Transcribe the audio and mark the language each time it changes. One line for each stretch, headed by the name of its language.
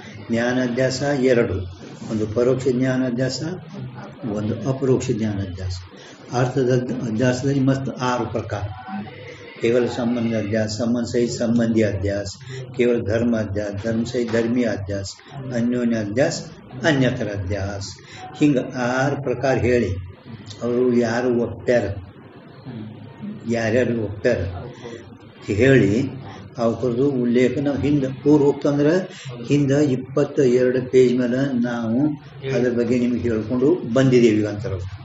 Kannada: ಜ್ಞಾನಾಧ್ಯಾಸ ಎರಡು, ಒಂದು ಪರೋಕ್ಷ ಜ್ಞಾನಾಧ್ಯಾಸ, ಒಂದು ಅಪರೋಕ್ಷ ಜ್ಞಾನಾಧ್ಯಾಸ. ಅರ್ಥದ ಅಧ್ಯಾಸದಲ್ಲಿ ಮಸ್ತ್ 6 ಪ್ರಕಾರ.
Hindi: केवल संबंध अध्यास, संबंध सहित संबंधी अध्यास, केवल धर्म अध्यास, धर्म सहित धर्मीय अध्यास, अन्योन्य अध्यास, अन्यतर अध्यास.
Kannada: ಹಿಂಗ 6 ಪ್ರಕಾರ ಹೇಳಿ ಅವರು ಯಾರು ಒಪ್ಪ್ಯಾರ, ಯಾರ್ಯಾರು ಒಪ್ಪ್ಯಾರ ಹೇಳಿ ಅವ್ರದ್ದು ಉಲ್ಲೇಖನ ಹಿಂದೆ ಪೂರ್ವೋಕ್ತ ಅಂದ್ರೆ ಹಿಂದೆ 22 ಪೇಜ್ ಮೇಲೆ ನಾವು ಅದ್ರ ಬಗ್ಗೆ ನಿಮ್ಗೆ ಹೇಳ್ಕೊಂಡು ಬಂದಿದ್ದೀವಿ ಅಂತಾರ.